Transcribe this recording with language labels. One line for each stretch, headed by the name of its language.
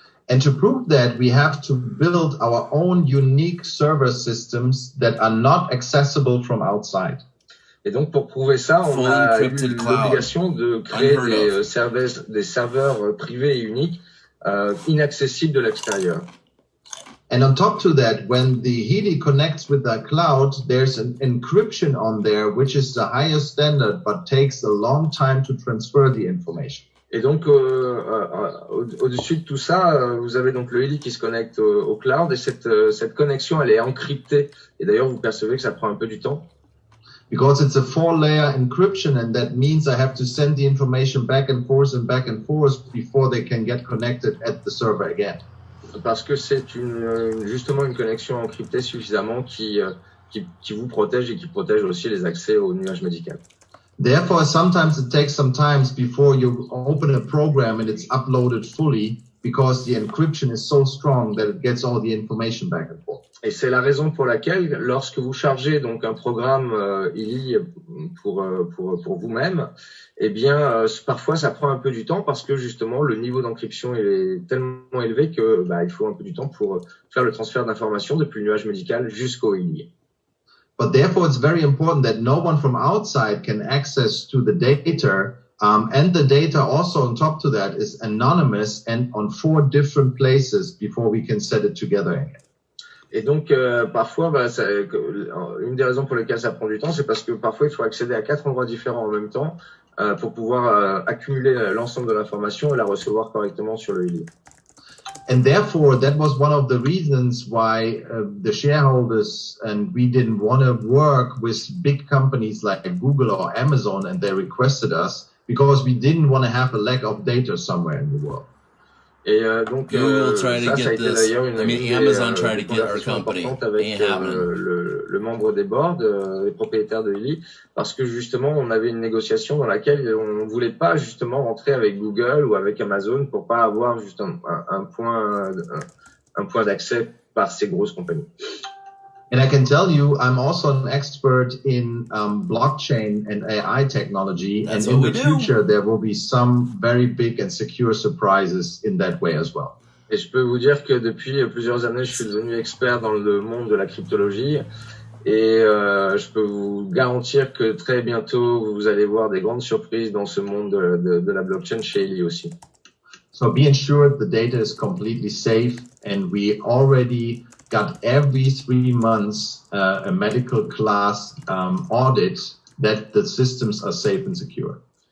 English: And to prove that, we have to build our own unique server systems that are not accessible from outside.
French: Et donc, pour prouver ça, on a eu l'obligation de créer des serveurs privés et uniques, inaccessibles de l'extérieur.
English: And on top to that, when the Healy connects with the cloud, there's an encryption on there, which is the highest standard, but takes a long time to transfer the information.
French: Et donc, au-dessus de tout ça, vous avez donc le Healy qui se connecte au cloud et cette connexion, elle est encryptée. Et d'ailleurs, vous percevez que ça prend un peu du temps.
English: Because it's a 4-layer encryption, and that means I have to send the information back and forth before they can get connected at the server again.
French: Parce que c'est justement une connexion encryptée suffisamment qui vous protège et qui protège aussi les accès au nuage médical.
English: Therefore, sometimes it takes some time before you open a program and it's uploaded fully because the encryption is so strong that it gets all the information back and forth.
French: Et c'est la raison pour laquelle, lorsque vous chargez donc un programme Healy pour vous-même, eh bien parfois ça prend un peu du temps parce que justement le niveau d'encryption est tellement élevé que il faut un peu du temps pour faire le transfert d'informations depuis le nuage médical jusqu'au Healy.
English: But therefore, it's very important that no one from outside can access to the data And the data also on top to that is anonymous and on 4 different places before we can set it together again.
French: Et donc, parfois, une des raisons pour lesquelles ça prend du temps, c'est parce que parfois, il faut accéder à 4 endroits différents en même temps pour pouvoir accumuler l'ensemble de l'information et la recevoir correctement sur le Healy.
English: And therefore, that was one of the reasons why the shareholders and we didn't want to work with big companies like Google or Amazon, and they requested us because we didn't want to have a lack of data somewhere in the world.
French: Et donc,
English: Google tried to get this. I mean, Amazon tried to get our company.
French: Avec le membre des boards, les propriétaires de Healy, parce que justement, on avait une négociation dans laquelle on ne voulait pas justement rentrer avec Google ou avec Amazon pour pas avoir juste un point d'accès par ces grosses compagnies.
English: And I can tell you, I'm also an expert in blockchain and AI technology. That's and in the future, there will be some very big and secure surprises in that way as well.
French: Et je peux vous dire que depuis plusieurs années, je suis devenu expert dans le monde de la cryptologie. Et je peux vous garantir que très bientôt, vous allez voir des grandes surprises dans ce monde de la blockchain chez Healy aussi.
English: So be ensured the data is completely safe, and we already got every 3 months a medical class audit that the systems are safe and secure.